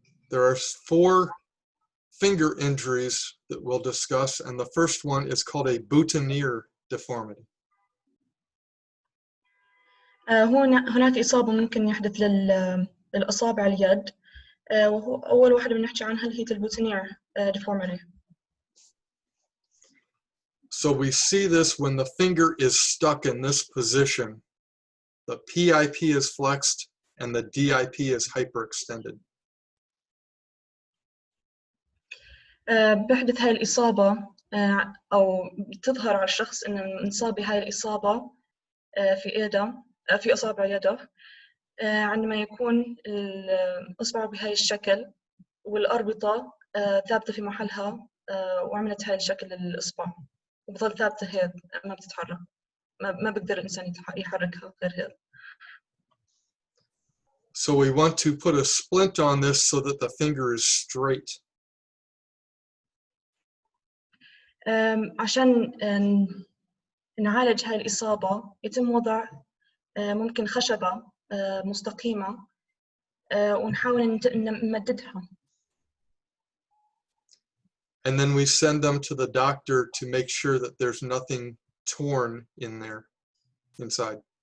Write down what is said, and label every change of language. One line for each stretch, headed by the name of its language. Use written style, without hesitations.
English: There are 4 finger injuries that we'll discuss, and the first one is called a boutonniere deformity.
Arabic: هناك إصابة ممكن يحدث للأصابع اليد، وهو أول واحدة بنحكي عنها اللي هي البوتونير deformity.
English: So we see this when the finger is stuck in this position. The PIP is flexed and the DIP is hyperextended.
Arabic: بحدث هاي الإصابة أو تظهر على الشخص إنه انصاب بهاي الإصابة في إيده في أصابع يده عندما يكون الإصبع بهاي الشكل والأربطة ثابتة في محلها وعملت هاي الشكل للإصبع وبظل ثابتة هيك ما بتتحرك، ما بقدر الإنسان يحركها غير هيك.
English: So we want to put a splint on this so that the finger is straight.
Arabic: عشان نعالج هاي الإصابة يتم وضع ممكن خشبة مستقيمة ونحاول نمددها.
English: And then we send them to the doctor to make sure that there's nothing torn in there inside.